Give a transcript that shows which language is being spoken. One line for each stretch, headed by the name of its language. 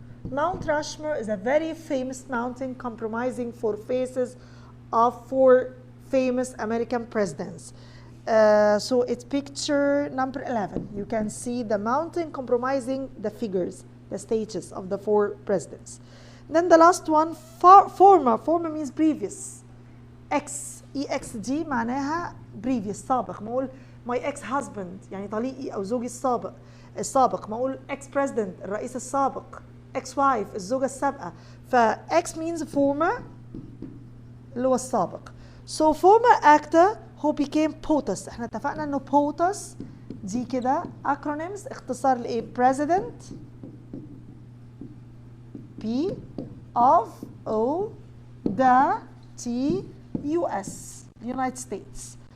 English: Mount Rushmore is a very famous mountain comprising 4 faces of 4 famous American presidents. So it's picture number 11. You can see the mountain comprising the figures, the stages of the 4 presidents. Then the last one, former means previous.
Arabic: EXD معناها previous, سابق. ما أقول
English: my ex-husband
Arabic: يعني طليقي أو زوجي السابق. ما أقول ex-president الرئيس السابق. ex-wife الزوجة السابقة.
English: X means former
Arabic: اللي هو السابق.
English: So former actor who became POTUS.
Arabic: احنا اتفقنا انه POTUS دي كده acronyms اختصار لايه؟
English: President P of O the T US United States.